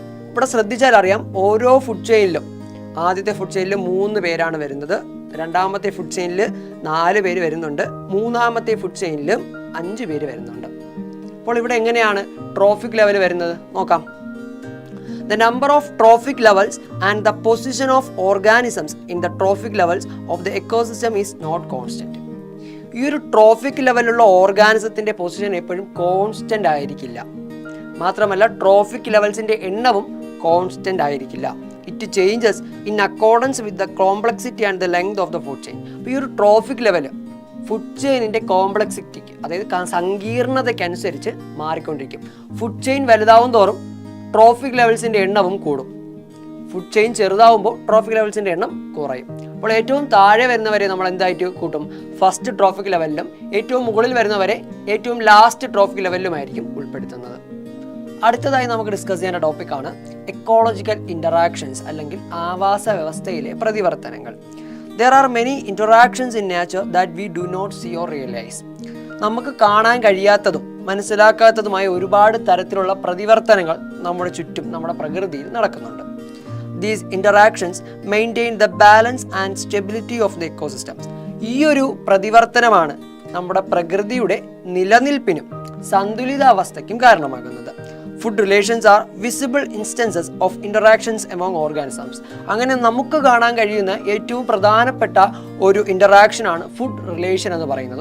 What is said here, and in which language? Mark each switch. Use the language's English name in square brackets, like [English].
[Malayalam] ഇവിടെ ശ്രദ്ധിച്ചാൽ അറിയാം ഓരോ ഫുഡ് ചെയിനിലും ആദ്യത്തെ ഫുഡ് ചെയിനിൽ 3 പേരാണ് വരുന്നത്. രണ്ടാമത്തെ ഫുഡ് ചെയിനിൽ 4 പേര് വരുന്നുണ്ട്. മൂന്നാമത്തെ ഫുഡ് ചെയിനിൽ 5 പേര് വരുന്നുണ്ട്. അപ്പോൾ ഇവിടെ എങ്ങനെയാണ് ട്രോഫിക് ലെവൽ വരുന്നത് നോക്കാം. [English] The number of trophic levels and the position of organisms in the trophic levels of the ecosystem is not constant. [Malayalam] ഈ ഒരു ട്രോഫിക് ലെവലുള്ള ഓർഗാനിസത്തിൻ്റെ പൊസിഷൻ എപ്പോഴും കോൺസ്റ്റൻ്റ് ആയിരിക്കില്ല. മാത്രമല്ല ട്രോഫിക് ലെവൽസിൻ്റെ എണ്ണവും കോൺസ്റ്റൻ്റ് ആയിരിക്കില്ല. [English] It changes in accordance with the complexity and the length of the food chain. [Malayalam] അപ്പോൾ ഈ ഒരു ട്രോഫിക് ലെവൽ ഫുഡ് ചെയിനിൻ്റെ കോംപ്ലക്സിറ്റിക്ക്, അതായത് സങ്കീർണതയ്ക്കനുസരിച്ച് മാറിക്കൊണ്ടിരിക്കും. ഫുഡ് ചെയിൻ വലുതാവും തോറും ട്രോഫിക് ലെവൽസിൻ്റെ എണ്ണവും കൂടും. ഫുഡ് ചെയിൻ ചെറുതാവുമ്പോൾ ട്രോഫിക് ലെവൽസിൻ്റെ എണ്ണം കുറയും. അപ്പോൾ ഏറ്റവും താഴെ വരുന്നവരെ നമ്മൾ എന്തായിട്ട് കൂട്ടും? ഫസ്റ്റ് ട്രോഫിക് ലെവലിലും ഏറ്റവും മുകളിൽ വരുന്നവരെ ഏറ്റവും ലാസ്റ്റ് ട്രോഫിക് ലെവലിലുമായിരിക്കും ഉൾപ്പെടുത്തുന്നത്. അടുത്തതായി നമുക്ക് ഡിസ്കസ് ചെയ്യേണ്ട ടോപ്പിക്കാണ് എക്കോളജിക്കൽ ഇൻ്ററാക്ഷൻസ് അല്ലെങ്കിൽ ആവാസ വ്യവസ്ഥയിലെ പ്രതിവർത്തനങ്ങൾ. [English] There are many interactions in nature that we do not see or realize. [Malayalam] നമുക്ക് കാണാൻ കഴിയാത്തതും മനസ്സിലാക്കാത്തതുമായ ഒരുപാട് തരത്തിലുള്ള പ്രതിവർത്തനങ്ങൾ നമ്മുടെ ചുറ്റും നമ്മുടെ പ്രകൃതിയിൽ നടക്കുന്നുണ്ട്. [English] These interactions maintain the balance and stability of the ecosystems. [Malayalam] ഈ ഒരു പ്രതിവർത്തനമാണ് നമ്മുടെ പ്രകൃതിയുടെ നിലനിൽപ്പിനും സന്തുലിതാവസ്ഥയ്ക്കും കാരണമാകുന്നത്. [English] Food relations are visible instances of interactions among organisms. [Malayalam] അങ്ങനെ നമുക്ക് കാണാൻ കഴിയുന്ന ഏറ്റവും പ്രധാനപ്പെട്ട ഒരു ഇൻ്ററാക്ഷനാണ് ഫുഡ് റിലേഷൻ എന്ന് പറയുന്നത്.